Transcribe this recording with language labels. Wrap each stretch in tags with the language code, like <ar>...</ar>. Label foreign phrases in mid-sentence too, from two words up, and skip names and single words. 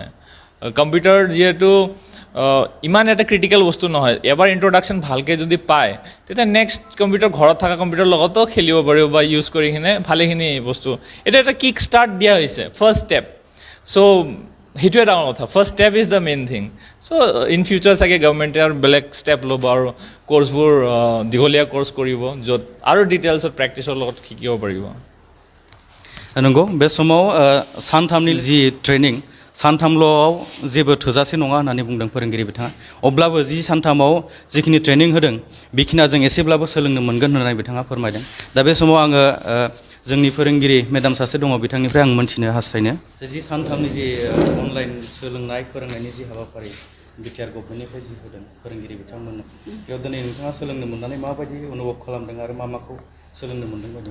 <as>কম্পিউটাৰ যিহেতু ইমান এটা ক্ৰিটিকেল বস্তু নহয়, এবাৰ ইণ্ট্ৰডাকশ্যন ভালকৈ যদি পায় তেতিয়া</as> <en>next computer</en> <as>ঘৰত থকা কম্পিউটাৰৰ লগতো খেলিব পাৰিব বা ইউজ কৰি কিনে ভালেখিনি বস্তু এইটো এটা</as> <en>kick start</en> <as>দিয়া হৈছে,</as> <en>first step.</en> <as>চ' সেইটোৱে ডাঙৰ কথা,</as> <en>first step is the main thing.</en> <as>চ'</as> <en>in future</en> <as>চাগে গভৰ্ণমেণ্টে আৰু বেলেগ ষ্টেপ ল'ব আৰু কোৰ্চবোৰ দীঘলীয়া কোৰ্চ কৰিব য'ত আৰু ডিটেইলছত প্ৰেক্টিছৰ লগত শিকিব পাৰিব।</as> <brx>नंगौ बे समाव सानथामनि जि ट्रेनिं सानथामल'आव जेबो थोजासे नङा होननानै बुंदों फोरोंगिरि बिथाङा। अब्लाबो जि सानथामाव जिखिनि ट्रेनिं होदों बेखिनिया जों एसेब्लाबो सोलोंनो मोनगोन होननानै बिथाङा फोरमायदों। दा बे समाव आङो जोंनि फोरोंगिरि मेडाम सासे दङ बिथांनिफ्राय आं मोनथिनो हास्थायनो जि सानथामनि जि अनलाइन सोलोंनाय फोरोंनायनि जि हाबाफारि बिटिआर गभर्नमेन्टनिफ्राय जि होदों फोरोंगिरि बिथांमोननो बेयाव दिनै नोंथाङा सोलोंनो मोननानै माबायदि अनुभब खालामदों आरो माखौ सोलोंनो मोनदों बायदि?</brx>